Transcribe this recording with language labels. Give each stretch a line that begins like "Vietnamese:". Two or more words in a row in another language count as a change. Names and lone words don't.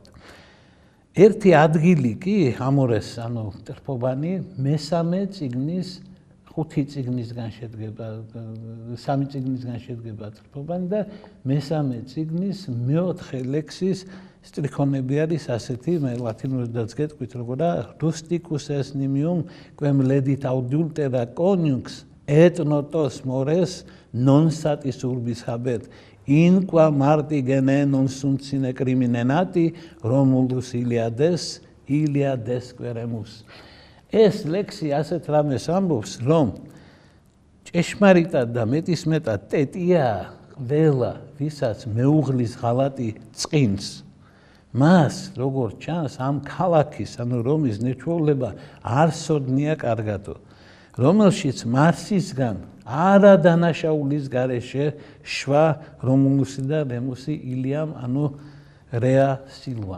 Georgian: ერთი ადგილი კი ამორეს, ანუ ტრფობანი, მესამე წიგნის 5 წიგნისგან შედგება, 3 წიგნისგან შედგება ტრფობანი და მესამე წიგნის მეოთხე ლექსის სტრიქონები არის ასეთი, მე ლათინურადაც გეტყვით, როგორა
Latin: rusticus est nimium quem ledit adultera coniux et notos mores non satis urbis habet in qua marti gene non sunt sine criminenati Romulus Iliades queremus.
Georgian: ეს ლექსი ასეთ რამეს ამბობს, რომ ჭეშმარიტად და მეტისმეტად ტეტია ყველა, ვისაც მეუღლის ღალატი წყინს. მას, როგორც ჩანს, ამ ქალაქის, ანუ რომის ზნე-ჩვეულება არ სოდნია კარგადო, რომელშიც მარსისგან არადანაშაულის გარეშე შვა რომულუსი და რემუსი ილიამ, ანუ რეა სილვამ.